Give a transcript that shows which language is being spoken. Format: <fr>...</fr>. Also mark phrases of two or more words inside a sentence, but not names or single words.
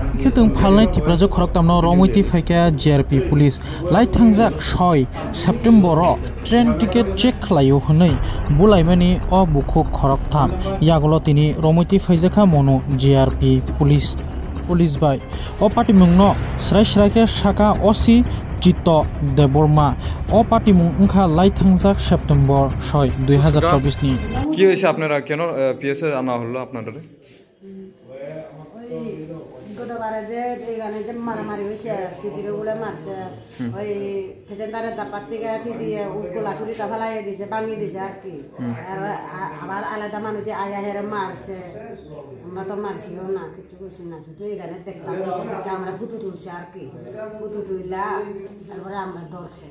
<trp>खेतुं फालनाय थिप्राजो खरक तामनो रमैति फाइका जिआरपि पुलिस लाइट थांजाक 6 सेप्टेम्बर</trp> <en>train ticket check</en> <trp>खालायो हनै बुलाइमानि अ बुखु खरक थाम यागलो तिनि रमैति फाइजाखा मनो जिआरपि पुलिस बाय अ पाटिमुंनो स्राय साका ओसि चित्त देबर्मा अ पाटिमुं उनखा लाइट थांजाक सेप्टेम्बर 6 2024 नि</trp> <bn>কি হইছে আপনারা কেন পিএসএ আনা হলো আপনাদের গতবারে যে এখানে যে মারামারি হয়েছে তিতিরে বলে মারছে ওই পেশেন্টারে দাপাত থেকে তিতিয়ে গোলাসুরিটা ফেলাই দিছে ভাঙি দিছে আর কি আর আবার আলাদা মানুষে আয়া হেরে মারছে আমরা তো মারছিও না কিছু কইছি না শুধু এখানে দেখলাম আমরা ফুটু তুলছি আর কি ফুটু তুইলা তারপরে আমরা ধরছে</bn>